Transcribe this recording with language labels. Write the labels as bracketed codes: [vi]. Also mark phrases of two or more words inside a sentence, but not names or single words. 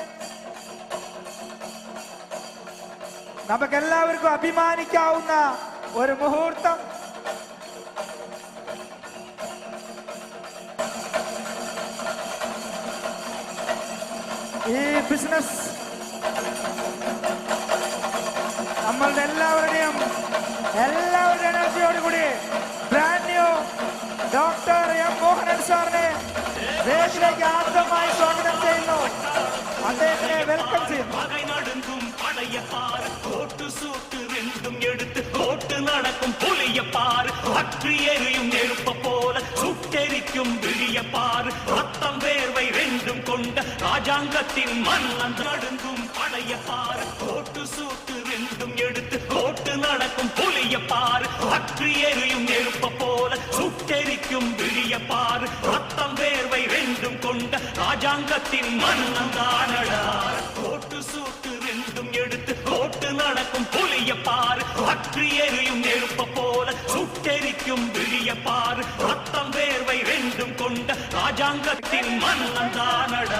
[ml] നമുക്ക് എല്ലാർക്കും അഭിമാനിക്കാവുന്ന ഒരു മുഹൂർത്തം. ഈ ബിസിനസ് നമ്മളുടെ എല്ലാവരുടെയും എനർജിയോടുകൂടി [en] brand new [ml] ഡോക്ടർ എം മോഹനൻ സാറിനെ വേദിയിലേക്ക് ആദ്യമായി സ്വാഗതം ചെയ്യുന്നു. അദ്ദേഹത്തിനെ വെൽക്കം ചെയ്യുന്നു. [ta] கோட்டு நடக்கும் புலிய பாரு, பற்றி எரியும் நெருப்ப போல சுட்டெரிக்கும் விழிய பாரு, ரத்தம் வேர்வை ரெண்டும் கொண்ட ராஜாங்கத்தின் மன்னன் நடுங்கும் படைய பாரு, கோட்டு சூட்டு ரெண்டும் எடுத்து கோட்டு நடக்கும் புலிய பாரு, பற்றி எரியும் நெருப்ப போல சுட்டெரிக்கும் விழிய பாரு, ரத்தம் வேர்வை ரெண்டும் கொண்ட ராஜாங்கத்தின் மன்னன் தானடா, கோட்டு சூட்டு ரெண்டும் எடுத்து கோட்டு நடக்கும் புலிய பாரு, பற்றி எரியும் நெருப்ப போல சுட்டெரிக்கும் விழிய பாரு, ரத்தம் வேர்வை ரெண்டும் கொண்ட ராஜாங்கத்தின் மன்னன் தானடா.